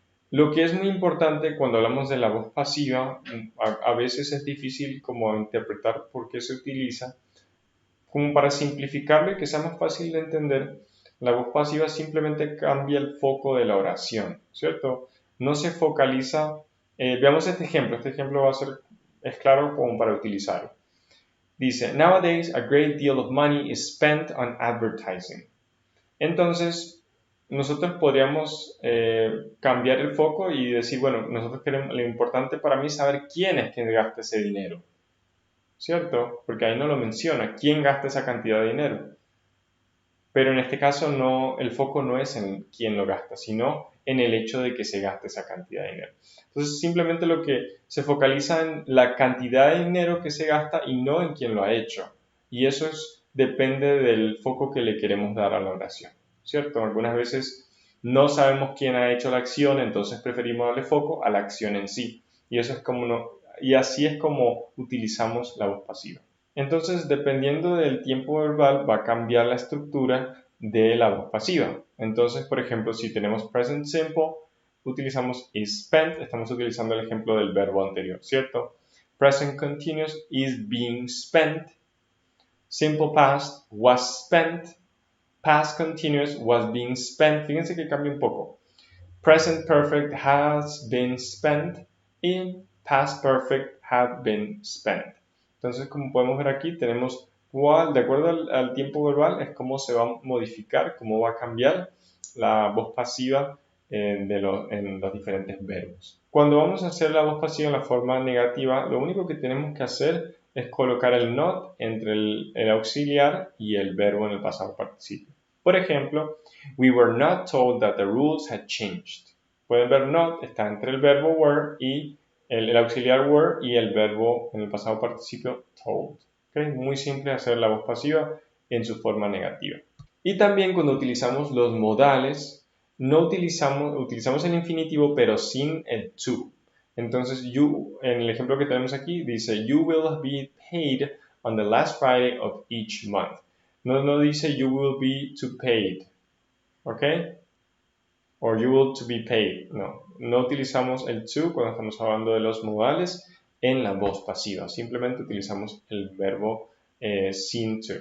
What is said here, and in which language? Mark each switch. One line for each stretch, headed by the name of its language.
Spanish: Lo que es muy importante cuando hablamos de la voz pasiva, a veces es difícil como interpretar por qué se utiliza. Como para simplificarlo y que sea más fácil de entender, la voz pasiva simplemente cambia el foco de la oración, ¿cierto? No se focaliza. Veamos este ejemplo va a ser, es claro como para utilizarlo.
English: Dice, nowadays a great deal of money is spent on advertising.
Spanish: Entonces, nosotros podríamos cambiar el foco y decir, bueno, nosotros queremos, lo importante para mí es saber quién es quien gasta ese dinero, ¿cierto? Porque ahí no lo menciona, quién gasta esa cantidad de dinero. Pero en este caso no, el foco no es en quién lo gasta, sino en el hecho de que se gaste esa cantidad de dinero. Entonces simplemente lo que se focaliza en la cantidad de dinero que se gasta y no en quién lo ha hecho. Y eso depende del foco que le queremos dar a la oración, ¿cierto? Algunas veces no sabemos quién ha hecho la acción, entonces preferimos darle foco a la acción en sí. Y eso es y así es como utilizamos la voz pasiva. Entonces, dependiendo del tiempo verbal, va a cambiar la estructura de la voz pasiva. Entonces, por ejemplo, si tenemos present simple, utilizamos is spent, estamos utilizando el ejemplo del verbo anterior, ¿cierto?
English: Present continuous is being spent. Simple past was spent. Past continuous was being spent.
Spanish: Fíjense que cambia un poco.
English: Present perfect has been spent. Y past perfect had been spent.
Spanish: Entonces, como podemos ver aquí, tenemos de acuerdo al tiempo verbal, es cómo se va a modificar, cómo va a cambiar la voz pasiva en los diferentes verbos. Cuando vamos a hacer la voz pasiva en la forma negativa, lo único que tenemos que hacer es colocar el not entre el auxiliar y el verbo en el pasado participio. Por ejemplo,
English: we were not told that the rules had changed.
Spanish: Pueden ver not, está entre el verbo were y el auxiliar were y el verbo en el pasado participio told. ¿Okay? Muy simple hacer la voz pasiva en su forma negativa. Y también cuando utilizamos los modales, no utilizamos el infinitivo pero sin el to. Entonces, en el ejemplo que tenemos aquí, dice,
English: you will be paid on the last Friday of each month.
Spanish: No dice,
English: you will be to paid. ¿Ok? Or you will to be paid.
Spanish: No utilizamos el to cuando estamos hablando de los modales en la voz pasiva. Simplemente utilizamos el verbo sin to.